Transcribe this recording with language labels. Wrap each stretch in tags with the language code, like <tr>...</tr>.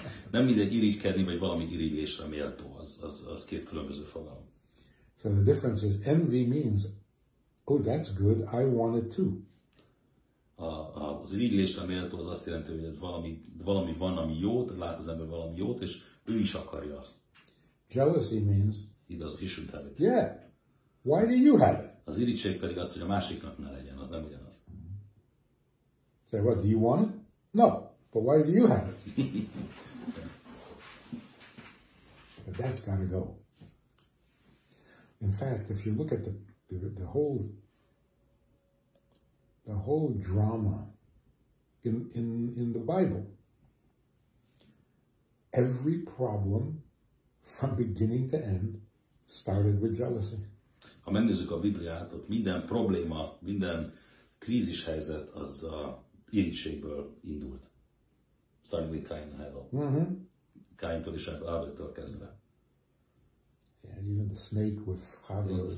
<hu>Nem mindegy irigykedni, vagy valami irigylésre méltó, az két különböző fogalom.</hu> <en>So the difference is envy means, oh, that's good, I want it too.</en> <hu>Az irigylésre méltó az azt jelenti, hogy valami van, ami jót, lát az ember valami jót, és ő is akarja azt.</hu> <en>Jealousy means, he shouldn't have it. Yeah, why do you have it?</en> <hu>Az irigység pedig az, hogy a másiknak ne legyen, az nem ugyanaz.</hu> <en>Say, what, do you want it? No, but why do you have it? But that's got to go. In fact, if you look at the whole drama in the Bible, every problem from beginning to end started with jealousy.</en> <hu>Ha megnézzük a Bibliát, ott minden probléma, minden krízis helyzet az a irigységből indult.</hu> <en>Starting with Cain and Abel.</en> <hu>Caintól és Abeltől kezdve.</hu> <en>Yeah, even the snake with Chava.</en>